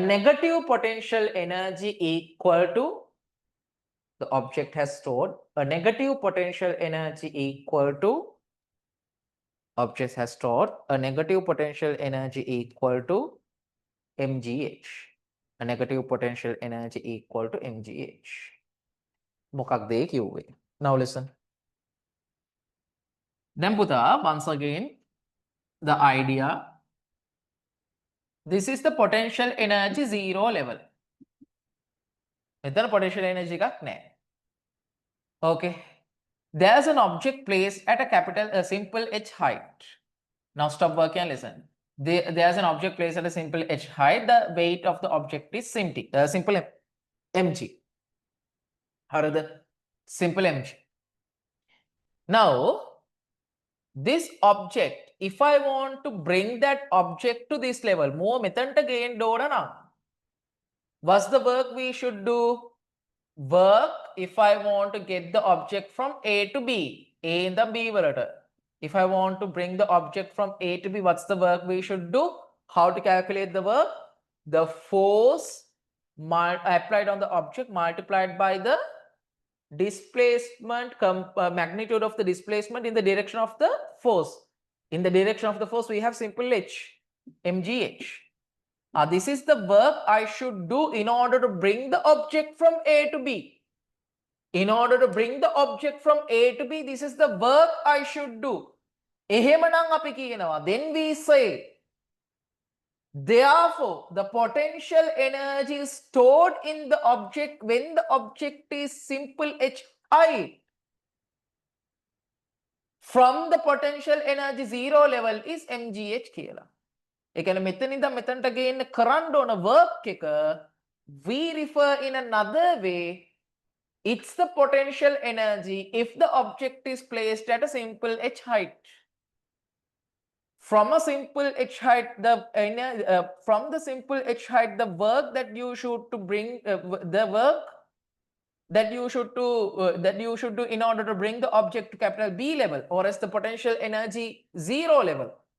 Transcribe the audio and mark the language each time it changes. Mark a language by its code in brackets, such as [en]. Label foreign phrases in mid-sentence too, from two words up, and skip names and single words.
[en] negative potential energy equal to, the object has stored a negative potential energy equal to, object has stored a negative potential energy equal to mgh. a negative potential energy equal to mgh. [si] මොකක්ද ඒ කිව්වේ? [en] Now listen. Then පුතා, once again, the idea, this is the potential energy zero level. [si] මෙතන [en] potential energy [si] එකක් නැහැ. [en] Okay. There's an object placed at a simple h height. Now stop working and listen. There's an object placed at a simple h height. The weight of the object is simple mg. හරිද? Simple mg. Now, this object, if I want to bring that object to this level, more [si] මෙතනට ගේන්න ඕන නම්, [en] what's the work we should do? Work if I want to get the object from A to B. A in the B වලට. If I want to bring the object from A to B, what's the work we should do? How to calculate the work? The force applied on the object multiplied by the displacement, magnitude of the displacement in the direction of the force. In the direction of the force, we have simple h, mgh. This is the work I should do in order to bring the object from A to B. In order to bring the object from A to B, this is the work I should do. [si] එහෙමනම් අපි කියනවා, [en] then we say, therefore, the potential energy is stored in the object when the object is simple h height from the potential energy zero level is mgh කියලා. [si] ඒ කියන්නේ මෙතන ඉඳන් මෙතනට ගේන්න කරන්න ඕන work එක [en] we refer in another way, it's the potential energy if the object is placed at a simple h height. From a simple h height, from the simple h height, the work that you should to bring the work that you should do in order to bring the object to capital B level, or as the potential energy zero level.